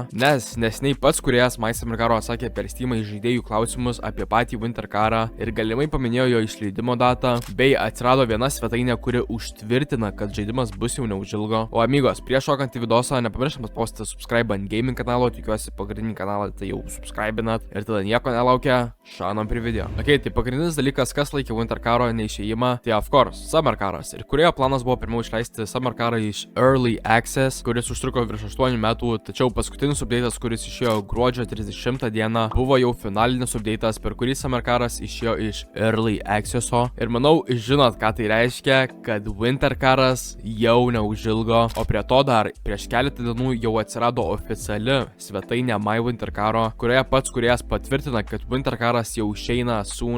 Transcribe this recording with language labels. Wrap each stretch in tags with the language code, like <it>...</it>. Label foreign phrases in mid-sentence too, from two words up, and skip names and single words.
<lt>Nes neseniai pats kūrėjas My Summer Caro atsakė per Steamą į žaidėjų klausimus apie patį Winter Carą ir galimai paminėjo jo išleidimo datą, bei atsirado viena svetainė, kuri užtvirtina, kad žaidimas bus jau neužilgo. O amigos, prieš šokant į vidosą, nepamirštam paspausti subscribe ant gaming kanalo, tikiuosi pagrindinį kanalą tai jau subscribinat ir tada nieko nelaukia, šanom prie video. Ok, tai pagrindinis dalykas, kas laikė Winter Caro neišėjimą, tai</lt> <en>of course,</en> <lt>Summer Caras. Ir kuriojo planas buvo pirmiau išleisti Summer Carą iš Early Access, kuris užtruko virš 8 metų, tačiau paskutinis update'as, kuris išėjo gruodžio 30 dieną, buvo jau finalinis update'as, per kurį Summer Caras išėjo iš Early Access'o. Ir manau, žinot, ką tai reiškia, kad Winter Caras jau neužilgo, o prie to dar prieš keletą dienų jau atsirado oficiali svetainė My Winter Caro, kurioje pats kūrėjas patvirtina, kad Winter Caras jau išeina soon.</lt>